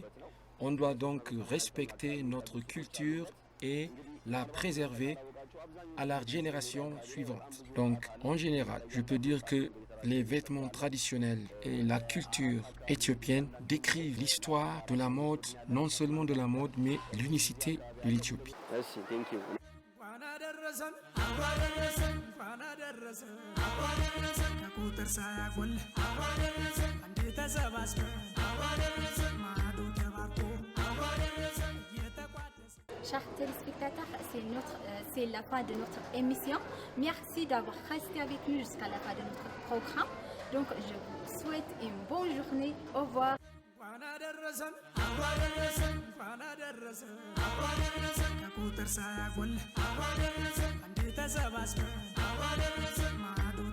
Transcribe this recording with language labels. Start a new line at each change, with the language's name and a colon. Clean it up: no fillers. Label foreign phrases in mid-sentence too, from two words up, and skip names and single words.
French: On doit donc respecter notre culture et la préserver à la génération suivante. Donc, en général, je peux dire que les vêtements traditionnels et la culture éthiopienne décrivent l'histoire de la mode, non seulement de la mode, mais l'unicité de l'Éthiopie. Merci,
English: thank you.
French: Chers téléspectateurs, c'est la fin de notre émission. Merci d'avoir resté avec nous jusqu'à la fin de notre programme. Donc, je vous souhaite une bonne journée. Au revoir.
Amharic: ከቁጥር ሳያጎል አንዴ ተሰባስበን